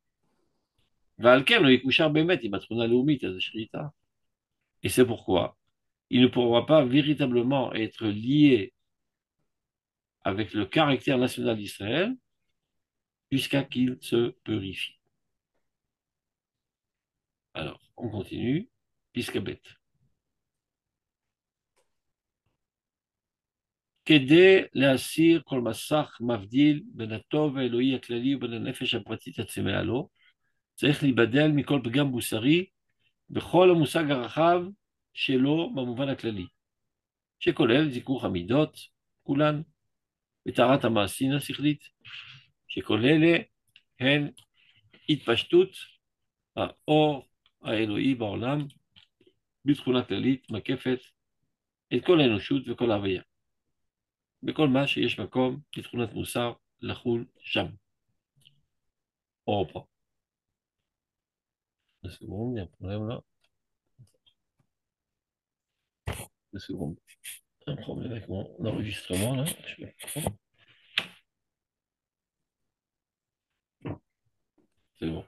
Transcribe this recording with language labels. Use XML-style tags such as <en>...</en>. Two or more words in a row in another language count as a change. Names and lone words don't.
<fr>Et c'est pourquoi il ne pourra pas véritablement être lié avec le caractère national d'Israël jusqu'à qu'il se purifie. Alors, on continue.</fr> <he>Piscabet. כדי להסיר כל מסך מבדיל בין הטוב האלוהי הכללי ובין הנפש הפרטית הצמאה לו, צריך להיבדל מכל פגם מוסרי בכל המושג הרחב שלו במובן הכללי, שכולל זיכוך המידות, כולן, וטהרת המעשים השכלית, שכל אלה הן התפשטות האור האלוהי בעולם בתכונה כללית מקפת את כל האנושות וכל ההוויה, בכל מה שיש מקום לתכונת מוסר לחול שם.</he> <fr>On reprend. Deux secondes, il y a un problème là. Deux secondes. Un problème avec mon enregistrement là. C'est bon.</fr>